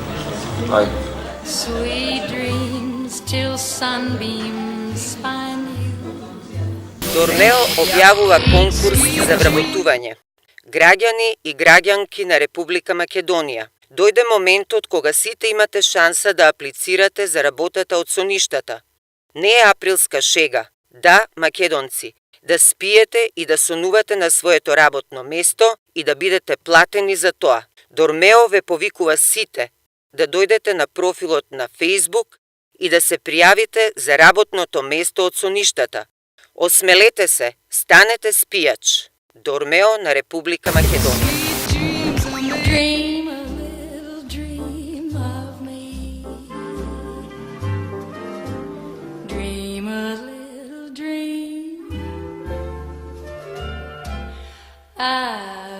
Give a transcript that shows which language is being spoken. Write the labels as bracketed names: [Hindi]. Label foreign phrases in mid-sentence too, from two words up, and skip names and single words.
[Macedonian] Ајде. [English] Sweet dreams till sunbeams find you. [Macedonian] Дормео објавува конкурс за вработување. Граѓани и граѓанки на Република Македонија. Дојде моментот кога сите имате шанса да аплицирате за работата од соништата. Не е априлска шега. Да, македонци, да спиете и да сонувате на своето работно место и да бидете платени за тоа. Дормео ве повикува сите да дојдете на профилот на Facebook и да се пријавите за работното место од соништата. Осмелете се, станете спијач. Дормео на Република Македонија. [English] Dream a little dream of me. Dream a little dream.